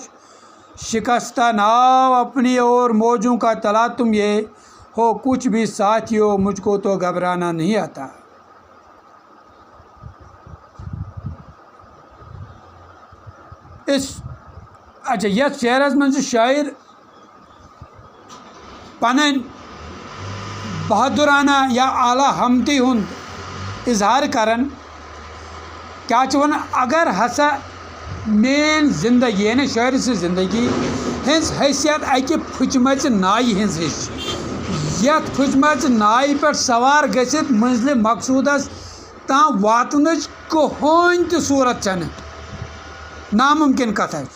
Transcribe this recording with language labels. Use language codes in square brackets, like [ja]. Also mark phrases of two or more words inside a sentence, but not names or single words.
[ur] شکستہ ناؤ اپنی اور موجوں کا تلا تم یہ ہو کچھ بھی ساتھیو مجھ کو تو گھبرانا نہیں آتا. [ks] اچھا یتھ شعرس من شاعر پنن بہادرانہ یا اعلیٰ ہمتی ہند اظہار کران. کیا ونان اگر ہسا مین زندگی یعنی شاعر سٕنٛز زندگی ہٕنٛز حیثیت اکہِ پھٕچمژِ نایہِ ہٕنٛز ہِش یتھ پھٕچمژِ نایہِ پٮ۪ٹھ سوار گٔژھِتھ منزلہِ مقصوٗدس تام واتنٕچ کٕہٕنۍ تہِ صوٗرت چھنہٕ، ناممکن کتھا چھِ.